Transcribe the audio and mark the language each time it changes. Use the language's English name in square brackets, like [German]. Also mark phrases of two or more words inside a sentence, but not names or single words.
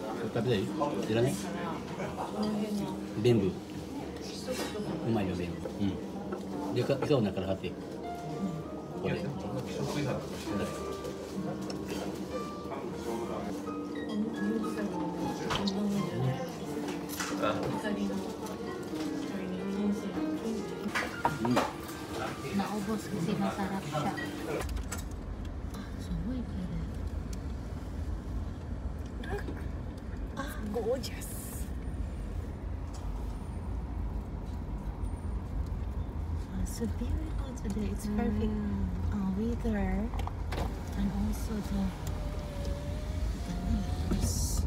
[Japanese] 食べたい？いらない？全部。うまいよ全部。うん。で、イカを中から貼って。これ。 [Filipino] Naubos kasi masarap siya. Sumoy ka rin. [English] Gorgeous. So beautiful today. It's perfect weather and also the leaves.